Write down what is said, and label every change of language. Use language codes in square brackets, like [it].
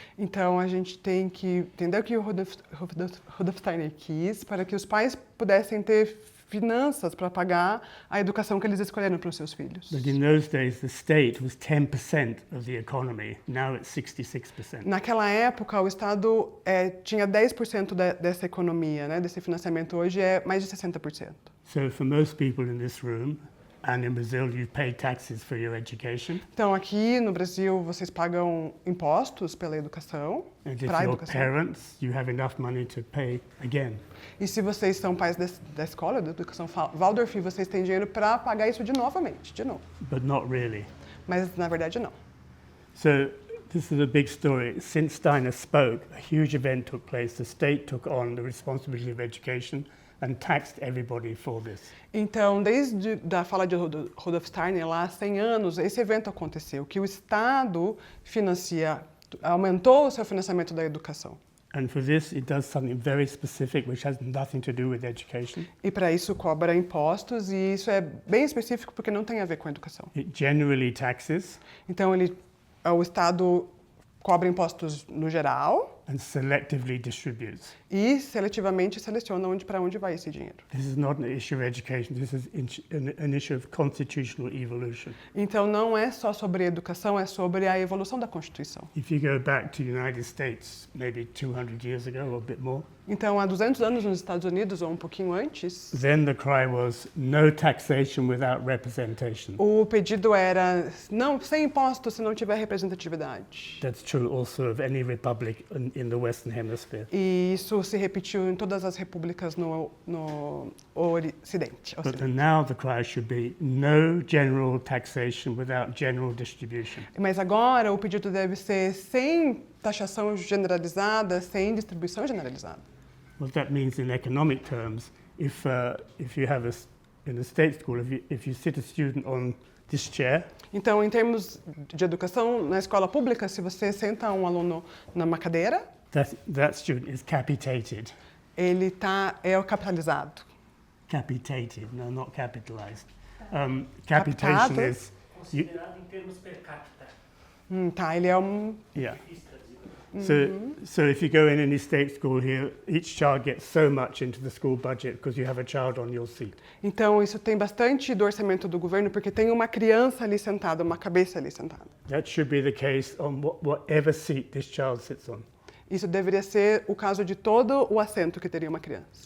[pt] Então, a gente tem que entender o que o Rudolf Steiner quis para que os pais pudessem ter finanças para pagar a educação que eles escolheram para os seus filhos. [en] But in those days, the state was 10% of the economy. Now it's 66%. [pt] Naquela época, o Estado tinha 10% dessa economia, né, desse financiamento. Hoje é mais de 60%. [en] So for most people in this room, and in Brazil, you pay taxes for your education. [pt] Então, aqui no Brasil, vocês pagam impostos pela educação, [en] And if [pt] para a [en] you're [pt] educação. [en] parents, you have enough money to pay again. [pt] E se vocês são pais da escola, da educação Waldorf, vocês têm dinheiro para pagar isso de novo. [en] But not really. [pt] Mas, na verdade, não. [en] So this is a big story. Since Steiner spoke, a huge event took place. The state took on the responsibility of education and taxed everybody for this. [pt] Então, desde a fala de Rudolf Steiner, lá há 100 anos, esse evento aconteceu, que o Estado aumentou o seu financiamento da educação. [en] And for this, it does something very specific, which has nothing to do with education. [pt] E para isso cobra impostos, e isso é bem específico porque não tem a ver com a educação. [en] It generally taxes [pt] Então, o Estado cobra impostos no geral [en] and selectively distributes. [pt] e seletivamente seleciona para onde vai esse dinheiro. [en] This is not an issue of education. This is an issue of constitutional evolution. [pt] Então, não é só sobre educação, é sobre a evolução da Constituição. [en] If you go back to the United States, maybe 200 years ago or a bit more, [pt] Então, há 200 anos nos Estados Unidos, ou um pouquinho antes, [en] then the cry was no taxation without representation. [pt] o pedido era não sem impostos se não tiver representatividade. [en] That's true also of any republic in the Western Hemisphere. [pt] E isso se repetiu em todas as repúblicas no Ocidente. [en] But now the cry should be no general taxation without general distribution. [pt] Mas agora o pedido deve ser sem taxação generalizada, sem distribuição generalizada. [en] What that means in economic terms, if you have in a state school, if you sit a student on this chair, [pt] Então, em termos de educação, na escola pública, se você senta um aluno numa cadeira, [en] that student is capitated. [pt] Ele é o capitalizado. [en] Capitated, no, not capitalized. Capitation [pt] Captado. [en] is, you, [pt] Considerado em termos per capita. Tá, ele é um... [en] yeah. [pt] Difícil traduzir. [en] So if you go in any state school here, each child gets so much into the school budget because you have a child on your seat. [pt] Então, isso tem bastante do orçamento do governo, porque tem uma criança ali sentada, uma cabeça ali sentada. [en] That should be the case on whatever seat this child sits on. [pt] Isso deveria ser o caso de todo o assento que teria uma criança.